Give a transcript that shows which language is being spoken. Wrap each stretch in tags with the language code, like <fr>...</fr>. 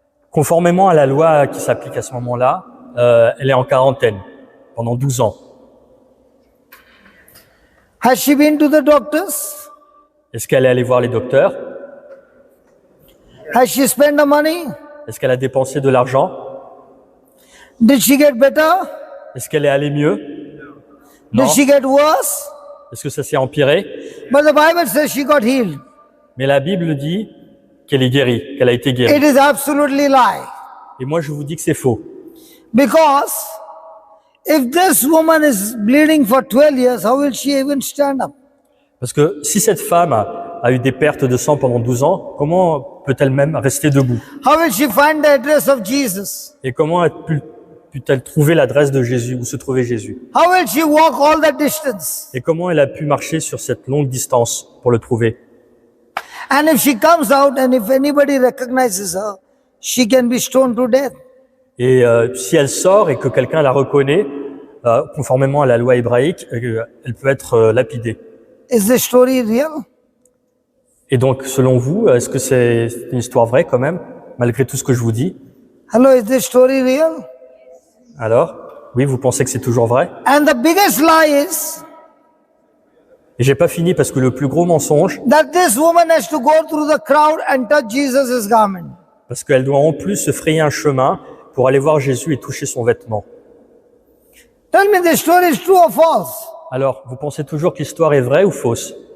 <fr>Conformément à la loi qui s'applique à ce moment-là, elle est en quarantaine pendant 12 ans.</fr> <en>Has she been to the doctors?</en> <fr>Est-ce qu'elle est allée voir les docteurs?</fr> <en>Has she spent the money?</en> <fr>Est-ce qu'elle a dépensé de l'argent?</fr> <en>Did she get better?</en> <fr>Est-ce qu'elle est allée mieux? Non.</fr> <en>Did she get worse?</en> <fr>Est-ce que ça s'est empiré?</fr> <en>But the Bible says she got healed.</en> <fr>Mais la Bible dit qu'elle est guérie, qu'elle a été guérie.</fr> <en>It is absolutely lie.</en> <fr>Et moi, je vous dis que c'est faux.</fr> <en>Because if this woman is bleeding for 12 years, how will she even stand up?</en> <fr>Parce que si cette femme a eu des pertes de sang pendant 12 ans, comment peut-elle même rester debout?</fr> <en>How will she find the address of Jesus?</en> <fr>Et comment peut-elle trouver l'adresse de Jésus, où se trouvait Jésus?</fr> <en>How will she walk all that distance?</en> <fr>Et comment elle a pu marcher sur cette longue distance pour le trouver?</fr> <en>And if she comes out and if anybody recognizes her, she can be stoned to death.</en> <fr>Et si elle sort et que quelqu'un la reconnaît, conformément à la loi hébraïque, elle peut être lapidée.</fr> <en>Is this story real?</en> <fr>Et donc, selon vous, est-ce que c'est une histoire vraie quand même, malgré tout ce que je vous dis?</fr> <en>Hello, is this story real?</en> <fr>Alors, oui, vous pensez que c'est toujours vrai?</fr> <en>And the biggest lie is</en> <fr>Et j'ai pas fini parce que le plus gros mensonge,</fr> <en>that this woman has to go through the crowd and touch Jesus' garment.</en> <fr>parce qu'elle doit en plus se frayer un chemin pour aller voir Jésus et toucher son vêtement.</fr> <en>Tell me, this story is true or false?</en> <fr>Alors, vous pensez toujours que l'histoire est vraie ou fausse?</fr>